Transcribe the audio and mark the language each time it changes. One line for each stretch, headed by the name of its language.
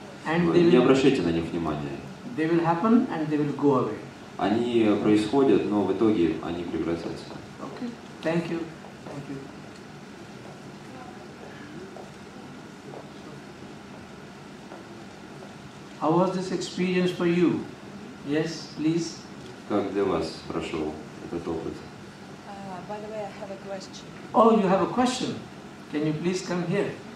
Russian: Не обращайте на них внимания.
English: They will happen and they will go away.
Russian: Они происходят, но в итоге они прекратятся.
English: Okay. Thank you. Thank you. How was this experience for you? Yes, please.
Russian: Как для вас прошел этот опыт?
English: By the way, I have a question. Oh, you have a question. Can you please come here?